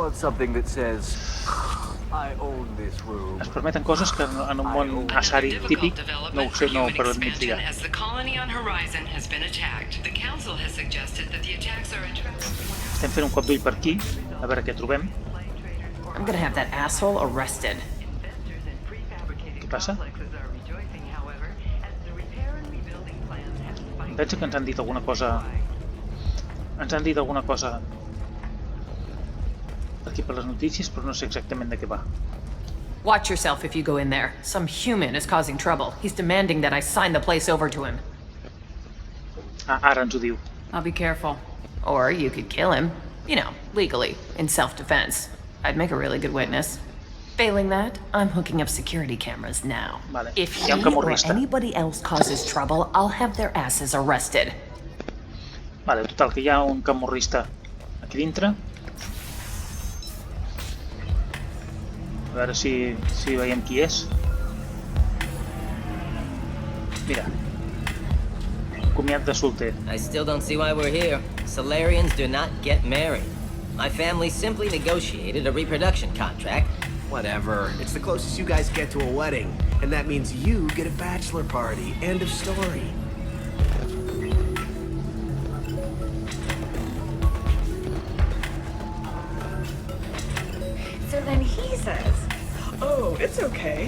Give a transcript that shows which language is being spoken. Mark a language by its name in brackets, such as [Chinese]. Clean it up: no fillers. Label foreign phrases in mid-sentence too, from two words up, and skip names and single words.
[Catalan] Es permeten coses que en un món Asari típic no ho sé, no ho permetria. Estem fent un cop d'ull per aquí, a veure què trobem. [English] I'm gonna have that asshole arrested. [Catalan] Què passa? Em penso que ens han dit alguna cosa... Ens han dit alguna cosa aquí per les notícies, però no sé exactament de què va. [English] Watch yourself if you go in there. Some human is causing trouble. He's demanding that I sign the place over to him. [Catalan] Ah, ara ens ho diu. [English] I'll be careful. Or you could kill him. You know, legally, in self-defense. I'd make a really good witness. Failing that, I'm hooking up security cameras now. [Catalan] Vale. [English] If he or anybody else causes trouble, I'll have their asses arrested. [Catalan] Vale, total, que hi ha un camorrista aquí dintre. A veure si veiem qui és. Mira. Comiat de solter. [English] I still don't see why we're here. Solarians do not get married. My family simply negotiated a reproduction contract. Whatever. It's the closest you guys get to a wedding. And that means you get a bachelor party. End of story. So then he says, oh, it's okay.